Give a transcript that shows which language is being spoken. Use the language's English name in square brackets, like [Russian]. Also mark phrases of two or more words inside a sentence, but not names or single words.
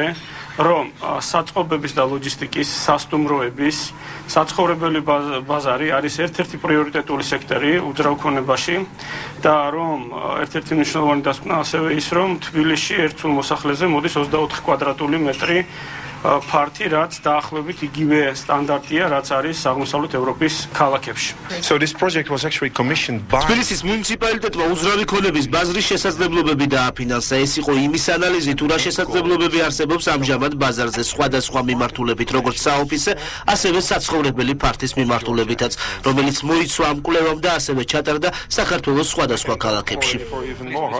[Georgian] რომ საწყობების და ლოჯისტიკის, სასტუმროების, საცხოვრებელი ბაზარი არის ერთ-ერთი პრიორიტეტული სექტორი უძრავ ქონებაში და რომ ერთ-ერთი მნიშვნელოვანი დასკვნა ასევე ის, რომ თბილისში ერთ სულ მოსახლეზე მოდის 24 კვადრატული მეტრი ფართი, რაც დაახლოებით იგივე სტანდარტია, რაც არის აღმოსავლეთ ევროპის ქალაქებში. [English] So this project was actually commissioned by [Georgian] თბილისის მუნიციპალიტეტმა უძრავი ქონების ბაზრის შესაძლებლობები დააფინანსა. ეს იყო იმის ანალიზი, თუ რა შესაძლებლობები არსებობს ამჟამად ბაზარზე სხვადასხვა მიმართულებით, როგორც საოფისე, ასევე საცხოვრებელი ფართის მიმართულებითაც, რომელიც მოიცვა ამ კვლევამ და ასევე ჩატარდა საქართველოს სხვადასხვა ქალაქებში.